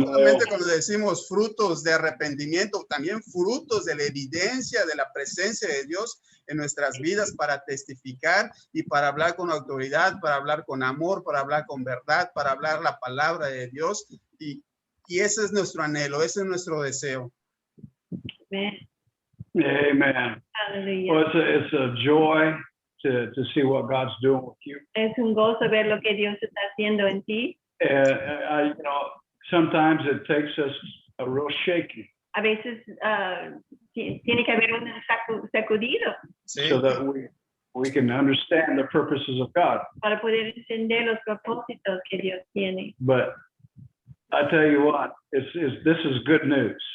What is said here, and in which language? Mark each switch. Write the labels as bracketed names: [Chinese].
[Spanish] No solamente cuando decimos frutos de arrepentimiento, también frutos de la evidencia de la presencia de Dios en nuestras vidas para testificar y para hablar con autoridad, para hablar con amor, para hablar con verdad, para hablar la palabra de Dios. Y ese es nuestro anhelo, ese es nuestro deseo. [English] Amen. Hallelujah. Well, it's a joy to see what God's doing with you. [Spanish] Es un gozo ver lo que Dios está haciendo en ti. [English] You know, sometimes it takes us a real shaking [Spanish] A veces tiene que haber un sacudido Sí. [English] so that we can understand the purposes of God. [Spanish] para poder entender los propósitos que Dios tiene. [English] But I tell you what, this is good news,